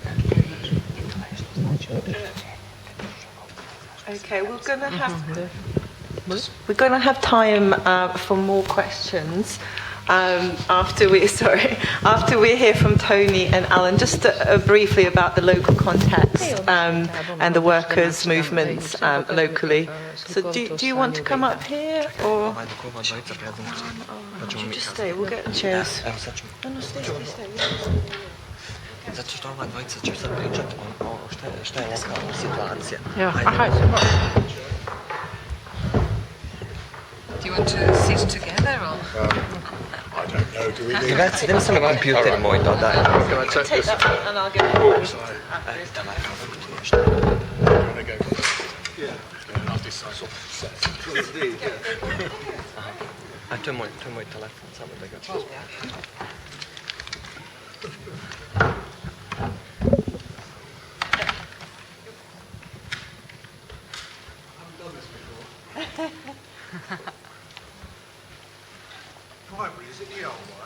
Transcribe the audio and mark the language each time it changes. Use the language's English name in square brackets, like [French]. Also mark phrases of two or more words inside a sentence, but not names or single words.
[English] Okay, we're going to have time for more questions after we hear from Tony and Alan. Just briefly about the local context and the workers' movements locally. So, do you want to come up here or? You just stay. We'll get chairs. No, stay. [Serbian] Zato što ova dvojica će sad pričati o šta je lokalna situacija. [English] Do you want to sit together or? I don't know, do we need... [Serbian] Ragazzi, idemo samo na kompjuter moj to, daj. [English] Take that one and I'll get it. [Serbian] A to je moj telefon, samo da ga... [English] Primary, is it the old one?